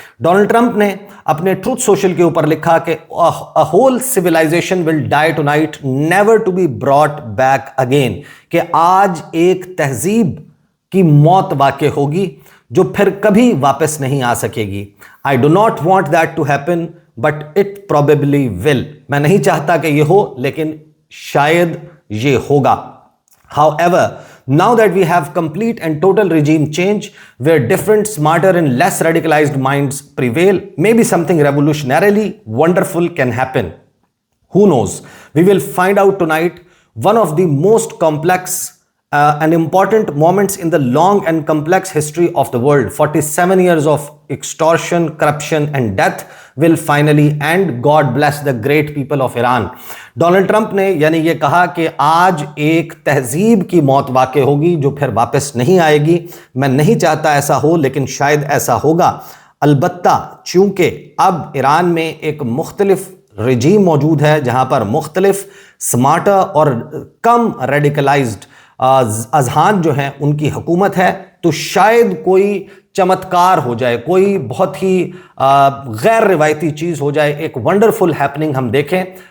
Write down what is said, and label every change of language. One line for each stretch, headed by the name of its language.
Hindi: Donald Trump ने अपने truth social के ऊपर लिखा कि
English: a whole civilisation will die tonight, never to be brought back again,
Hindi: कि आज एक तहजीब की मौत वाक़ई होगी जो फिर कभी वापस नहीं आ सकेगी।
English: I do not want that to happen but it probably will.
Hindi: मैं नहीं चाहता कि यह हो, लेकिन शायद ये होगा।
English: However, now that we have complete and total regime change where different, smarter and less radicalized minds prevail, maybe something revolutionarily wonderful can happen. Who knows? We will find out tonight. One of the most complex and important moments in the long and complex history of the world. 47 years of extortion, corruption and death will finally end. God bless the great people of Iran.
Hindi: Donald Trump ने यानी ये कहा कि आज एक तहजीब की मौत वाक़ई होगी जो फिर वापस नहीं आएगी। मैं नहीं चाहता ऐसा हो, लेकिन शायद ऐसा होगा। अलबत्ता चूंकि अब ईरान में एक मुख्तलिफ रजीम मौजूद है जहां पर मुख्तलिफ स्मार्टर और कम रेडिकलाइज्ड अजहान जो हैं उनकी हुकूमत है, तो शायद कोई चमत्कार हो जाए, कोई बहुत ही गैर रिवायती चीज़ हो जाए, एक
English: wonderful happening
Hindi: हम देखें।